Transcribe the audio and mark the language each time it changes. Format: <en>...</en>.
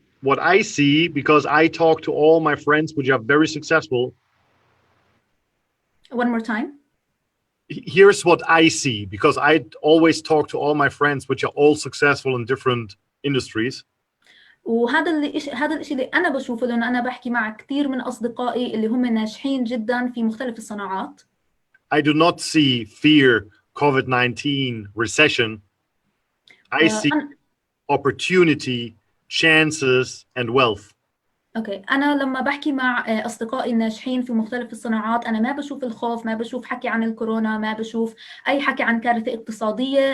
<en>What I see, because I talk to all my friends which are very successful. One more time. Here's what I see, because I always talk to all my friends which are all successful in different industries.</en> <ar>وهذا الشيء اللي أنا بشوفه، لأن أنا بحكي مع كثير من أصدقائي اللي هم ناجحين جدا في مختلف الصناعات.</ar> <en>I do not see fear, COVID-19, recession. I see opportunity, chances and wealth.</en> <ar>اوكي، انا لما بحكي مع اصدقائي الناجحين في مختلف الصناعات انا ما بشوف الخوف، ما بشوف حكي عن الكورونا، ما بشوف اي حكي عن كارثه اقتصاديه.</ar>